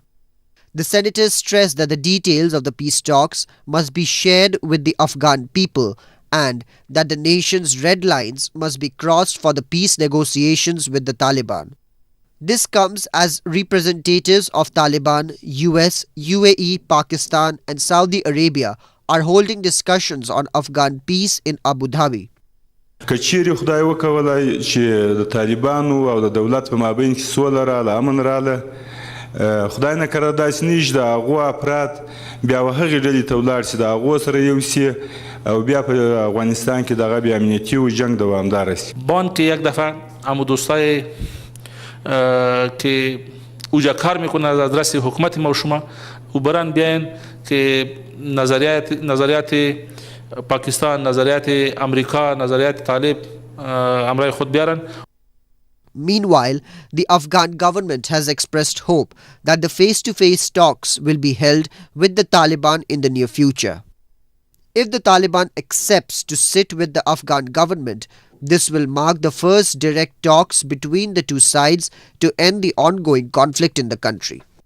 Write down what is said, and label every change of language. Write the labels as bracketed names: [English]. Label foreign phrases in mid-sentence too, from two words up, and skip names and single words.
[English] The senators stressed that the details of the peace talks must be shared with the Afghan people and that the nation's red lines must be crossed for the peace negotiations with the Taliban. This comes as representatives of Taliban, US, UAE, Pakistan and Saudi Arabia are holding discussions on Afghan peace in Abu Dhabi. [Pashto] کچېرې خدای وکولای چې د طالبانو او د دولت په مابین کې سوله راله امن راله خدای نه کړه داسې نشي د هغو افراد بیا هغې ډلې ته ولاړ شي د هغو سره یو شي او بیا په افغانستان کې دغه بې امنیتي و جنگ دوامداره شي [Persian] بان که یک دفعه همو دوستای که اوجا کار میکنه از آدرس حکومت ما و شما او برن بیاین که نظریات پاکستان، نظریات امریکا، نظریات طالب امرای خود بیارن. [English] Meanwhile, the Afghan government has expressed hope that the face-to-face talks will be held with the Taliban in the near future. If the Taliban accepts to sit with the Afghan government, This will mark the first direct talks between the two sides to end the ongoing conflict in the country.